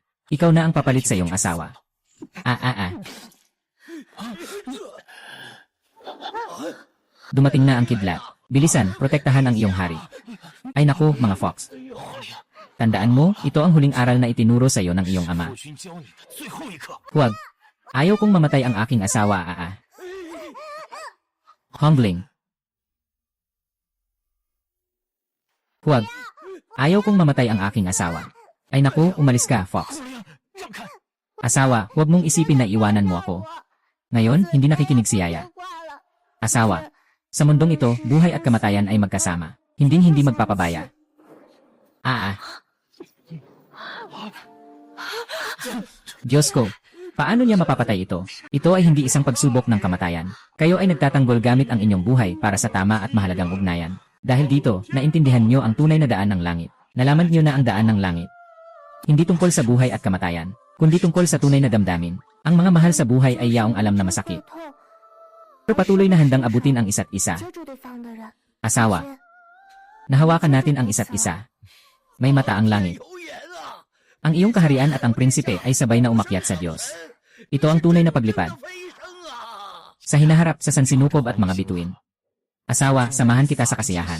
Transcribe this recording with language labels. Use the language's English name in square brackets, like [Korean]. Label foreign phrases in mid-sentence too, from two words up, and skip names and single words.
[Filipino] Ikaw na ang papalit sa iyong asawa. Dumating na ang kidlat. Bilisan, protektahan ang iyong hari. Ay naku, mga fox. Tandaan mo, ito ang huling aral na itinuro sa iyo ng iyong ama. [Chinese] 父君教你的最后一课。 [Filipino] Huwag. Ayaw kong mamatay ang aking asawa, Humbling. Huwag. Ayaw kong mamatay ang aking asawa. Ay naku, umalis ka, Fox. [Chinese] 让开！ [Filipino] Asawa, huwag mong isipin na iwanan mo ako. Ngayon, hindi nakikinig si Yaya. [Chinese] 挂了。 [Filipino] Asawa. Sa mundong ito, buhay at kamatayan ay magkasama. Hinding-hindi magpapabaya. Diyos ko. Paano niya mapapatay ito? Ito ay hindi isang pagsubok ng kamatayan. Kayo ay nagtatanggol gamit ang inyong buhay para sa tama at mahalagang ugnayan. Dahil dito, naintindihan niyo ang tunay na daan ng langit. Nalaman niyo na ang daan ng langit. Hindi tungkol sa buhay at kamatayan, kundi tungkol sa tunay na damdamin. Ang mga mahal sa buhay ay yaong alam na masakit. [Chinese] 痛， [Filipino] Pero patuloy na handang abutin ang isa't isa. [Chinese] 接住对方的人。 [Filipino] Asawa. [Chinese] 是 [Filipino] Nahawakan natin ang isa't isa. May mata ang langit. [Chinese] 有眼啊！ [Filipino] Ang iyong kaharian at ang prinsipe ay sabay na umakyat sa Diyos. Ito ang tunay na paglipad. [Chinese] 飞升啊！ [Filipino] Sa hinaharap sa sansinukob at mga bituin. Asawa, samahan kita sa kasiyahan.